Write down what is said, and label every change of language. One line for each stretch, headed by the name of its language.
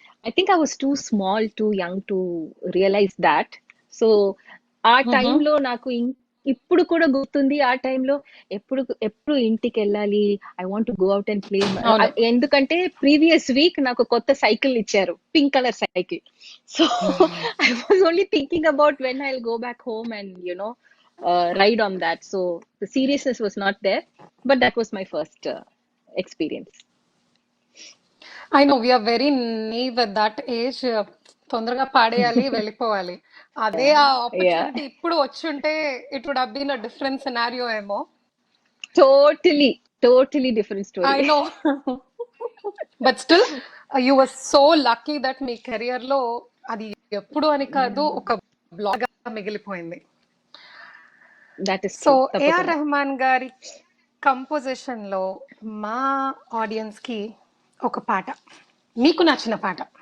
English: I think I was too small, too young to realize that. So
Telugu: ఆ టైంలో నాకు ఇప్పుడు కూడా గుర్తుంది ఆ టైంలో. ఎప్పుడు ఎప్పుడు ఇంటికి వెళ్ళాలి,
English: I want go out and play.
Telugu: అవును. ఎందుకంటే ప్రీవియస్ వీక్ నాకు కొత్త సైకిల్ ఇచ్చారు, pink colour cycle.
English: So I was only thinking about when I go back home and ride on that. So the seriousness was not there, but that was my first experience. I know we are very naive at that age.
Telugu: తొందరగా పాడేయాలి, వెళ్ళిపోవాలి.
English: అదే ఆ Yeah,
Telugu: opportunity ఇప్పుడు వచ్చుంటే
English: it would have been a different scenario
Telugu: ఏమో.
English: totally different story. I know. But still you were so lucky that
Telugu: మీ career లో అది ఎప్పుడు అని కాదు,
English: Yeah,
Telugu: ఒక బ్లాగ్ గా మిగిలిపోయింది.
English: that is so true. A R
Telugu: తప్పకుండా. రెహమాన్ గారి కంపోజిషన్ లో మా ఆడియన్స్ కి ఒక పాట, మీకు నచ్చిన పాట.